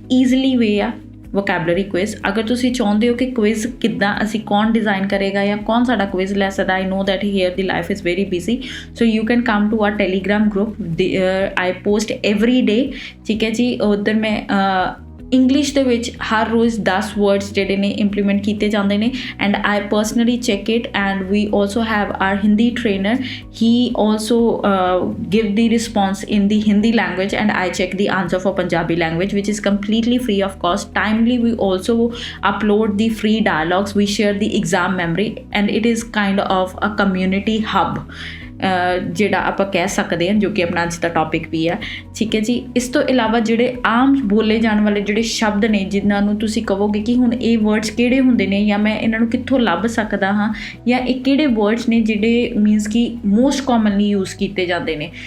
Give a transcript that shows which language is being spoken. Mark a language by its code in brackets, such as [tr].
[en] easily we [pa] ਆ vocabulary quiz. ਅਗਰ ਤੁਸੀਂ ਚਾਹੁੰਦੇ ਹੋ ਕਿ ਕੁਇਜ਼ ਕਿੱਦਾਂ ਅਸੀਂ ਕੌਣ ਡਿਜ਼ਾਈਨ ਕਰੇਗਾ ਜਾਂ ਕੌਣ ਸਾਡਾ ਕੁਇਜ਼ ਲੈ ਸਕਦਾ, [en] I know that here the life is very busy, so you can come to our Telegram group. I post every day. [pa] ਠੀਕ ਹੈ ਜੀ। ਉੱਧਰ ਮੈਂ ਇੰਗਲਿਸ਼ ਦੇ ਵਿੱਚ ਹਰ ਰੋਜ਼ 10 ਵਰਡਸ ਜਿਹੜੇ ਨੇ ਇੰਪਲੀਮੈਂਟ ਕੀਤੇ ਜਾਂਦੇ ਨੇ, [en] And I personally check it. And we also have our Hindi trainer, he also give the response in the Hindi language, and I check the answer for Punjabi language, which is completely free of cost. Timely we also upload the free dialogues, we share the exam memory, and it is kind of a community hub. [pa] ਜਿਹੜਾ ਆਪਾਂ ਕਹਿ ਸਕਦੇ ਹਾਂ, ਜੋ ਕਿ ਆਪਣਾ ਅੱਜ ਦਾ topic ਵੀ ਹੈ। ਠੀਕ ਹੈ ਜੀ। ਇਸ ਤੋਂ ਇਲਾਵਾ ਜਿਹੜੇ ਆਮ ਬੋਲੇ ਜਾਣ ਵਾਲੇ ਜਿਹੜੇ ਸ਼ਬਦ ਨੇ ਜਿਨ੍ਹਾਂ ਨੂੰ ਤੁਸੀਂ ਕਹੋਗੇ ਕਿ ਹੁਣ ਇਹ ਵਰਡਸ ਕਿਹੜੇ ਹੁੰਦੇ ਨੇ ਜਾਂ ਮੈਂ ਇਹਨਾਂ ਨੂੰ ਕਿੱਥੋਂ ਲੱਭ ਸਕਦਾ ਹਾਂ, ਜਾਂ ਇਹ ਕਿਹੜੇ ਵਰਡਸ ਨੇ ਜਿਹੜੇ ਮੀਨਸ ਕਿ [en] most commonly use [pa] ਕੀਤੇ ਜਾਂਦੇ ਨੇ।